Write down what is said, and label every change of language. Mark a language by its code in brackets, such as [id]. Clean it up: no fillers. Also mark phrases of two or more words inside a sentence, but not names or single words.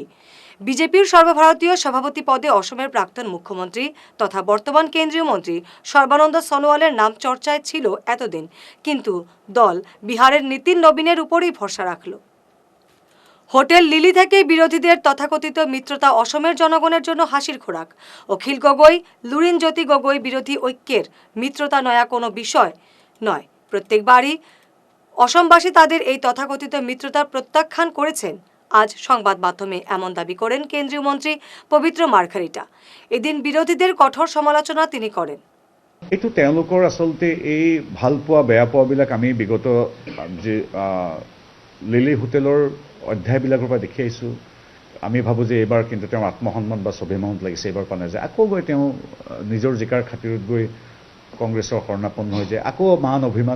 [bn] বিজেপির সর্বভারতীয় সভাপতি পদে অসমের প্রাক্তন মুখ্যমন্ত্রী তথা বর্তমান কেন্দ্রীয় মন্ত্রী সর্বানন্দ সোনোয়ালের নাম চর্চায় ছিল এতদিন, কিন্তু দল বিহারের নীতিন নবীনের উপরই ভরসা রাখল। হোটেল লিলি থেকে বিরোধীদের তথাকথিত মিত্রতা অসমের জনগণের জন্য হাসির খোরাক। অখিল গগৈ, লুরিনজ্যোতি গগৈ বিরোধী ঐক্যের মিত্রতা নয়া কোনো বিষয় নয়। প্রত্যেকবারই অসমবাসী তাদের এই তথাকথিত মিত্রতার প্ৰত্যাখ্যান করেছেন। আজ সংবাদ মাধ্যমে এমন দাবি করেন কেন্দ্রীয় মন্ত্রী পবিত্ৰ মাৰ্ঘাৰিটা। এদিন বিরোধীদের কঠোর সমালোচনা তিনি করেন। [as] এইটো তেওঁলোকৰ আসলতে এই ভাল পোৱা বেয়া পোৱাবিলাক আমি বিগত যে লিলি হোটেলৰ অধ্যায়বিলাকৰ পৰা দেখি আহিছোঁ। আমি ভাবোঁ যে এইবাৰ কিন্তু তেওঁৰ আত্মসন্মান বা স্বাভিমানত লাগিছে, এইবাৰ পোৱা নাযায়। আকৌ গৈ তেওঁ নিজৰ জিকাৰ খাতিৰত গৈ কংগ্ৰেছৰ শৰণাপন্ন হৈ যায়, আকৌ মান অভিমান।